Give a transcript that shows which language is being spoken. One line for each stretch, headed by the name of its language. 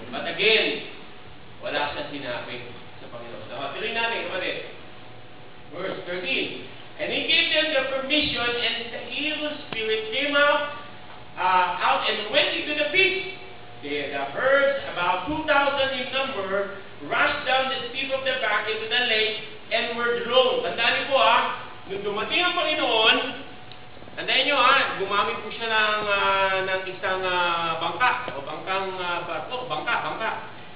English: But again,
Filipino: wala siyang sinabi sa Panginoon. Tuloy natin, kapatid. Verse 13.
English: And he gave them the permission, and the evil spirit came out and went into the pigs. The herds, about 2,000 in number, rushed down the steep of the bank into the lake and were drowned.
Filipino: Tandaan niyo po nung dumating ang Panginoon, tandaan niyo gumamit po siya ng isang bangka, o bangkang barko, bangka.